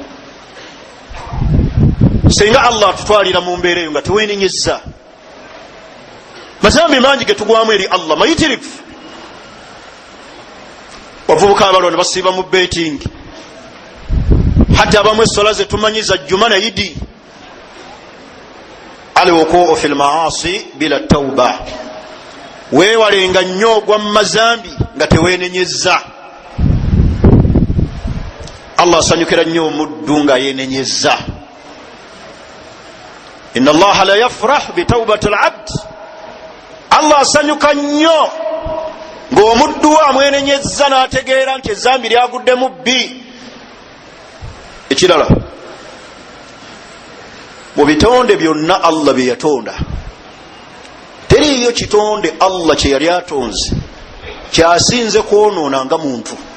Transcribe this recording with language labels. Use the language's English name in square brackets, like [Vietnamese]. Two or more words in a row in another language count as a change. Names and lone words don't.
[Ganda] Singa Allah atutwalira mu mbeera eyo nga teweenenyezza, mazambi mangi ge tugwamu eri Allah mayitirivu. Bavubuka abalwa ne basiiba mu betting, hatta abamu essola ze tumanyiza jjuma na idi. [Arabic] الوقوع في المعاصي بلا توبة, [Ganda] weewalenga nnyo ogwa mu mazambi nga teweenenyezza. Allah asanyukira nnyo omuddu nga yeenenyezza. [Arabic] إن الله لا يفرح بتوبة العبد, [Ganda] Allah asanyuka nnyo ng'omuddu we amwenenyezza n'ategeera nti ezambi lyagudde mu bbi. Ekirala, mu bitonde byonna Allah bye yatonda, teriiyo kitonde Allah kye yali atonze kyasinze kwonoona nga muntu.